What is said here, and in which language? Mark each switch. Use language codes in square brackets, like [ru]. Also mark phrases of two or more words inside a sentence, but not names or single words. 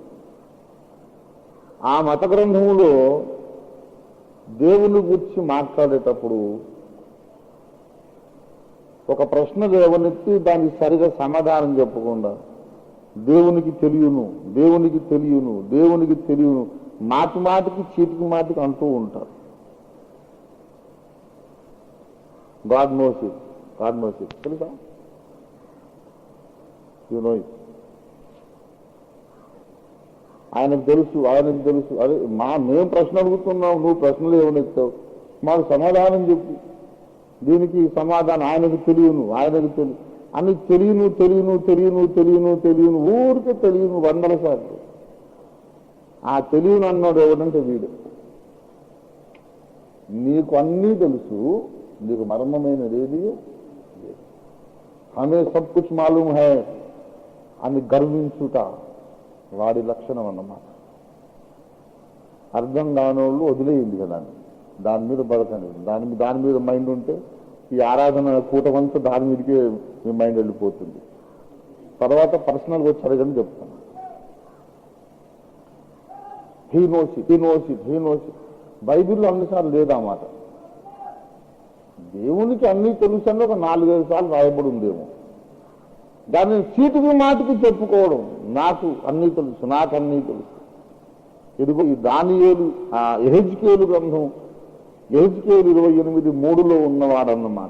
[te] ఆ మత గ్రంథములో దేవుని గురించి మాట్లాడేటప్పుడు ఒక ప్రశ్న లేవనెత్తి దానికి సరిగా సమాధానం చెప్పకుండా దేవునికి తెలియను, దేవునికి తెలియను, దేవునికి తెలియను, మాటి మాటికి చీటికి మాటికి అంటూ ఉంటారు. [en] God knows it, God knows it. [te] తెలుసా? [en] You know it. [te] ఆయనకు తెలుసు, ఆయనకు తెలుసు. అదే మేము ప్రశ్న అడుగుతున్నాం, నువ్వు ప్రశ్నలు ఏమనెత్తావు, మాకు సమాధానం చెప్పు. దీనికి సమాధానం ఆయనకు తెలియను, ఆయనకు తెలియను అని తెలియను తెలియను తెలియను తెలియను తెలియను ఊరికే తెలియను 100 సార్లు. ఆ తెలియను అన్నాడు ఎవడంటే వీడు. నీకు అన్నీ తెలుసు, నీకు మర్మమైనది ఏది [hi] हमें सब कुछ मालूम है [te] అని గర్వించుట వాడి లక్షణం అన్నమాట. అర్థం కానోళ్ళు వదిలేయండి కదా, దాని మీద బతకండి. దాని మీద మైండ్ ఉంటే ఈ ఆరాధన కూటమంతా దాని మీదకే మీ మైండ్ వెళ్ళిపోతుంది. తర్వాత పర్సనల్గా వచ్చి అడగని చెప్తాను. [en] He knows it, he knows it, he knows it. [te] బైబిల్లో అన్నిసార్లు లేదా మాట. దేవునికి అన్నీ తెలుసు అని ఒక 4-5 సార్లు రాయబడి ఉందేమో. దాన్ని చీటికి మాటికి చెప్పుకోవడం, నాకు అన్నీ తెలుసు, నాకు అన్నీ తెలుసు. ఇదిగో ఈ దానియేలు యెహెజ్కేలు గ్రంథం యెహెజ్కేలు 28:3 ఉన్నవాడన్నమాట.